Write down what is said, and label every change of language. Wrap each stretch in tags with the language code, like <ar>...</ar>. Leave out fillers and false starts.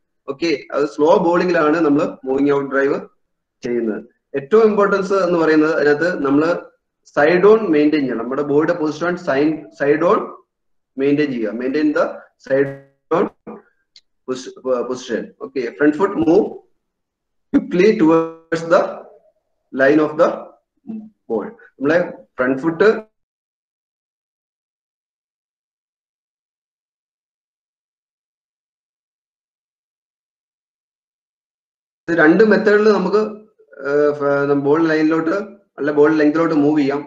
<ml>Okay, അത് slow ബോളിങ്ങിലാണ് നമ്മൾ moving out drive ചെയ്യുന്നത്. ഏറ്റവും ഇമ്പോർട്ടൻസ് എന്ന് പറയുന്നത് അതിനകത്ത് നമ്മൾ സൈഡ് ഓൺ മെയിൻറ്റെയിൻ ചെയ്യണം. നമ്മുടെ ബോഡിയുടെ പൊസിഷൻ സൈഡ് ഓൺ മെയിൻറ്റെയിൻ ചെയ്യുക.</ml> <en>Maintain the side on position. Okay, front foot move quickly towards the line of the ball.</en> <ml>നമ്മളെ front foot രണ്ട് മെത്തേഡിൽ നമുക്ക് ബോൾ ലൈനിലോട്ട് അല്ല ബോൾ ലെങ്തിലോട്ട് മൂവ് ചെയ്യാം.</ml>